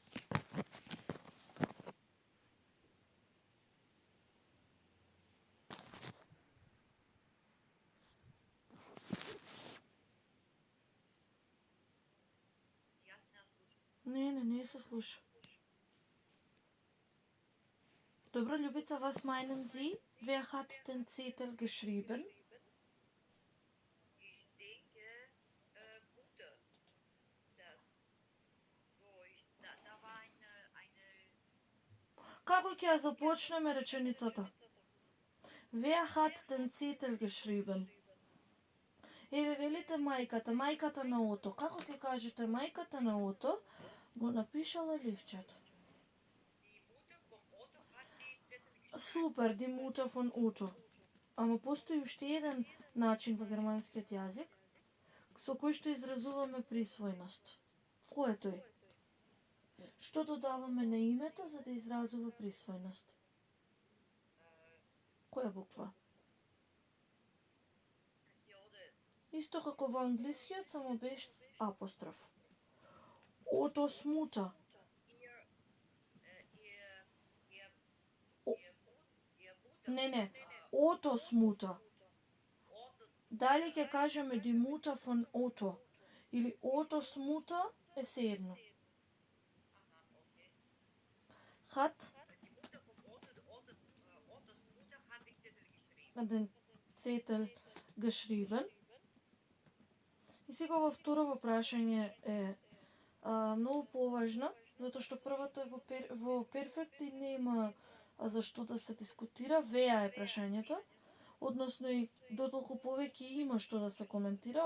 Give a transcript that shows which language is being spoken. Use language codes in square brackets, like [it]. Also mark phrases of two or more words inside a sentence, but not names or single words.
[mk] Јас не ја слушам. Не се слуша. Dobro, [de] Ljubica, was meinen Sie? Wer hat den Zettel geschrieben? Ich denke, Mutter. Das. So, da war eine [mk] Како ќе ја започнеме реченицата? [de] Wer hat den Zettel geschrieben? [mk] Еве велите мајката на Ото. Како ќе кажете мајката на Ото го напишала ливчето? Супер, [de] die Mutter von Otto. [mk] Ама постои уште еден начин во германскиот јазик со кој што изразуваме присвојност. Кој е тој? Што додаваме на името за да изразува присвојност? Која буква? Исто како во англискиот, само без апостроф. [de] Otto's Mutter. Не. Otto's Mutter. [mk] Дали ќе кажеме [de] die Mutter von Otto [mk] или [de] Otto's Mutter [mk] е sejedno. [de] Hat den Zettel geschrieben. [mk] И сега во второ прашање е многу поважно, затоа што првото е во перфект и нема зашто да се дискутира. Веа е прашањето, односно и дотолку повеќе има што да се коментира.